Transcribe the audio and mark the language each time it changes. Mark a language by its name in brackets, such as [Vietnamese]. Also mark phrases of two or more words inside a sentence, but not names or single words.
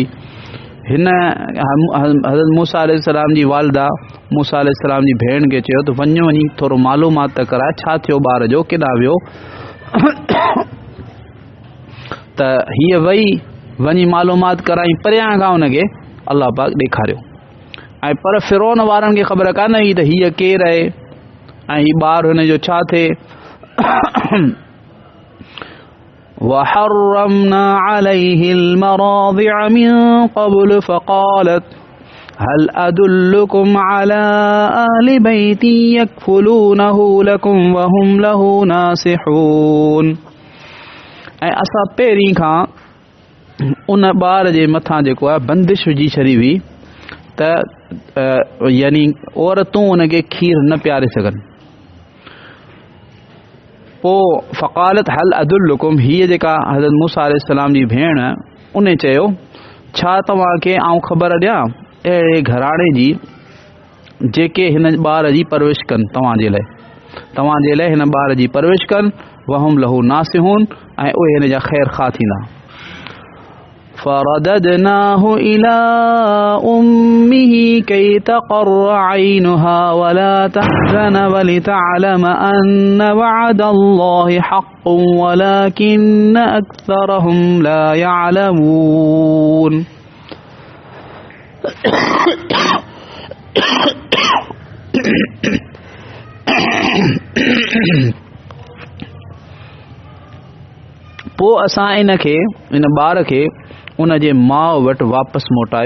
[Sindhi] हिन हज़रत मूसा अलैहिस्सलाम जी वालिदा मूसा अलैहिस्सलाम जी भेण खे चयो त वञो वञी थोरो मालूमात त कराए छा थियो ॿार जो, केॾां वियो। त हीअ वञी मालूमात कराई, परियां खां हुनखे अलाह पाक ॾेखारियो। ऐं पर फिरौन वारनि खे ख़बर कान हुई त हीअ केरु आहे ऐं हीउ ॿारु हुनजो छा थिए। [Arabic] وحرمنا عليه المراضع من قبل فقالت هل أدلكم على أهل بيت يكفلونه لكم وهم له ناصحون। [Sindhi] ऐं असां पहिरीं खां उन ॿार जे मथां जेको आहे बंदिश विझी छॾी हुई त यानी औरतूं उनखे खीर न पियारे सघनि। पोइ [Arabic] فقالت هل أدلكم, [Sindhi] हीअ जेका हज़रत मूसा अलैहिस्सलाम जी भेण उन चयो छा तव्हांखे आउं ख़बर ॾियां अहिड़े घराणे जी जेके हिन ॿार जी परवरिश कनि, तव्हांजे लाइ हिन ॿार जी परवरिश कनि, [Arabic] وهم له ناصحون, [Sindhi] ऐं उहे हिन जा ख़ैर ख़ा थींदा। [Arabic] فرددناه إلى أمه كي تقر عينها ولا تحزن ولتعلم أن وعد الله حق ولكن أكثرهم لا يعلمون۔ [Sindhi] पोइ असां इन ॿार खे उन जे माउ वटि वापसि मोटायो